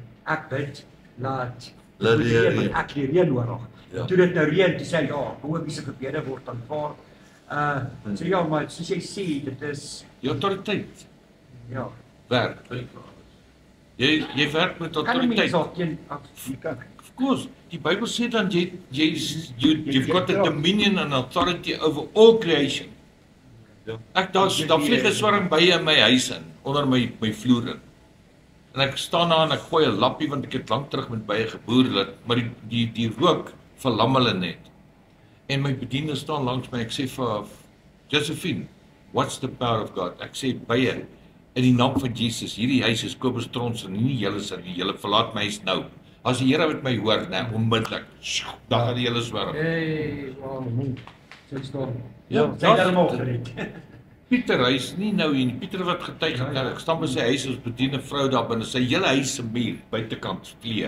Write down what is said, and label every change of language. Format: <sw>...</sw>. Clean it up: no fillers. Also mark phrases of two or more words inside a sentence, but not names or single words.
<af>Ek bid laat die reën nodig. Toe dit nou reën, toe sê hy, behoorlike gebede word aanvaar. So ja, maar soos jy sê, dit is Die autoriteit ja. werk. Jy werk met Kan 'n mens autoriteit. ook teen</af> <en>Of course,</en> <af>die Bybel sê dan</af> <en>you've got a dominion and authority over all creation.</en> <af>Ek daar vlieg 'n swarm bye in my huis in, onder my vloer in. En ek staan daar en ek gooi 'n lappie want ek het lank terug met bye geboer, maar die rook verlam hulle net. En my bediende staan langs my, ek sê vir Josephine,</af> <en>what's the power of God?</en> <af>Ek sê bye, in die naam van Jesus, hierdie huis is Koperstrons en nie julle sin nie, julle verlaat my huis nou. As die Here met my hoor, onmiddellik, dan gaan die hele swerm. Hey, wow. Sy staan. Ja, sy het hom opgered. Pieter, hy's nie nou hier nie. Pieter wat getuig het, ek staan by sy huis as bediende vrou daar binne, sy hele huis se muur buitekant vlee.</af>